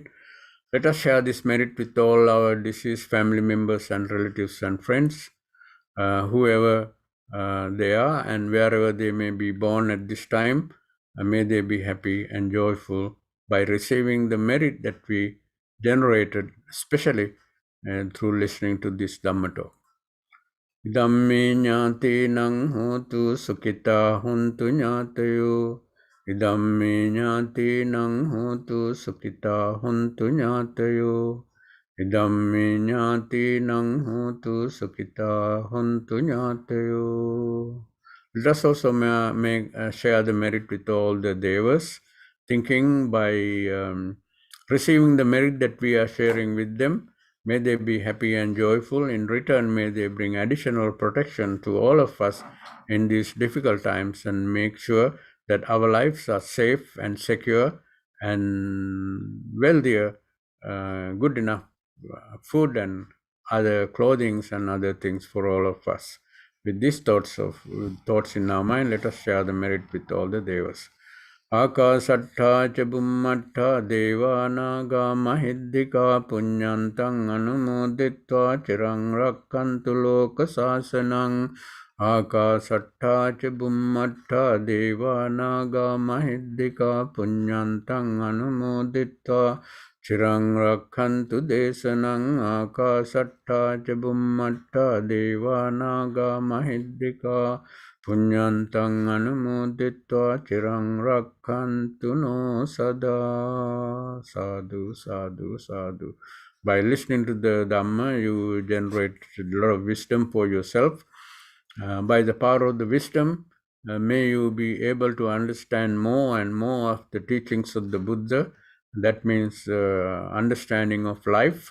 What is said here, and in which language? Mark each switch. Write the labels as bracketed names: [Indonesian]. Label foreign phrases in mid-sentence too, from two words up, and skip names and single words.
[English] Let us share this merit with all our deceased family members and relatives and friends, whoever they are and wherever they may be born at this time. May they be happy and joyful by receiving the merit that we generated, especially through listening to this Dhamma talk. [Pali] Idammi ñātīnaṁ hotu sukita huntu ñātayo. Idammi ñātīnaṁ hotu sukita huntu ñātayo. Idammi ñātīnaṁ hotu sukita huntu ñātayo. [English] Let us also share the merit with all the devas, thinking by receiving the merit that we are sharing with them. May they be happy and joyful. In return, may they bring additional protection to all of us in these difficult times and make sure that our lives are safe and secure and wealthier, good enough food and other clothings and other things for all of us. With these thoughts in our mind, let us share the merit with all the devas. [Pali] Akasattha ca bummattha devanaga mahiddhika punyantang anumoditva chirang rakkantu loka sasanang. Akasattha ca bummattha devanaga mahiddhika punyantang anumoditva chirang rakkantu desanang. Akasattha ca bummattha devanaga mahiddhika punyantang anumoditva chirang rakkantu no sada. Sadhu, sadhu, sadhu. [English] By listening to the Dhamma, you generate a lot of wisdom for yourself. By the power of the wisdom, may you be able to understand more and more of the teachings of the Buddha. That means understanding of life.